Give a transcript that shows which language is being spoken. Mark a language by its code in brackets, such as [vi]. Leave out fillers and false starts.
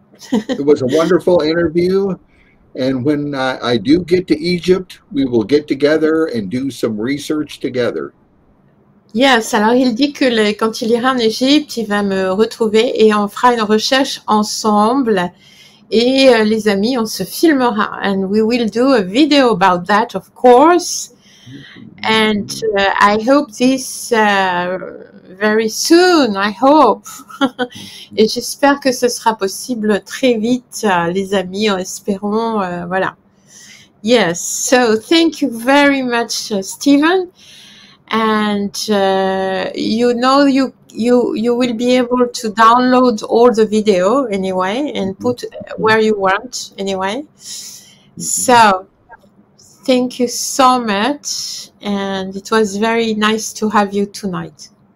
[en] it was a wonderful interview. And when I do get to Egypt, we will get together and do some research together. [fr] Yes, alors il dit que quand il ira en Égypte, il va me retrouver et on fera une recherche ensemble. Et les amis, on se filmera. [en] And we will do a video about that, of course. And I hope this very soon, I hope. [fr] Et j'espère que ce sera possible très vite, les amis, en espérant, voilà. [en] Yes, so thank you very much, Stephen. And you know, you will be able to download all the video anyway and put where you want anyway. So thank you so much, and it was very nice to have you tonight.